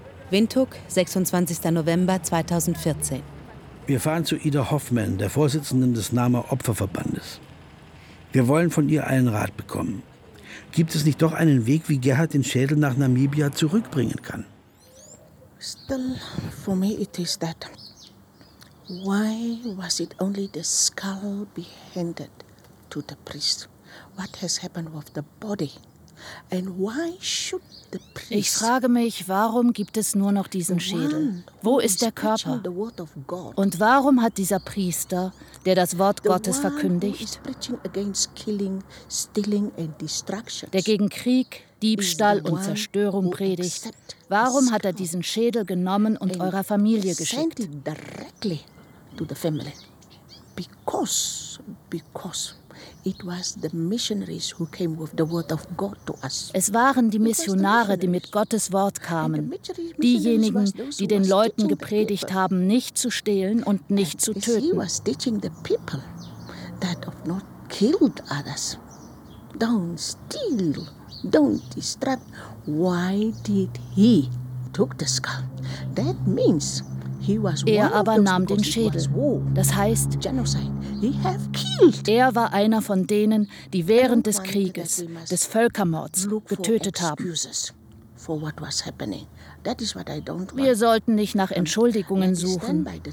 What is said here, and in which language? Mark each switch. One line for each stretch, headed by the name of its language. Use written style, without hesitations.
German: Windhoek, 26. November 2014. Wir fahren zu Ida Hoffmann, der Vorsitzenden des NAMA Opferverbandes. Wir wollen von ihr einen Rat bekommen. Gibt es nicht doch einen Weg, wie Gerhard den Schädel nach Namibia zurückbringen kann?
English: Still, for me it is that. Why was it only the skull be handed to the priest? What has happened with the body? And why should the priest?
German: Ich frage mich, warum gibt es nur noch diesen Schädel? Wo ist der Körper? Und warum hat dieser Priester, der das Wort Gottes verkündigt, der gegen Krieg, Diebstahl und Zerstörung predigt, warum hat er diesen Schädel genommen und eurer Familie geschickt?
English: To the family, because it was the missionaries who came with the word of God to us.
German: Es waren die Missionare, die mit Gottes Wort kamen, diejenigen, die den Leuten gepredigt haben, nicht zu stehlen und nicht zu töten.
English: He was teaching the people that of not killed others, don't steal, don't destruct. Why did he took the skull? That means.
German: Er aber nahm den Schädel. Das heißt, er war einer von denen, die während des Krieges, des Völkermords, getötet haben. Wir sollten nicht nach Entschuldigungen suchen.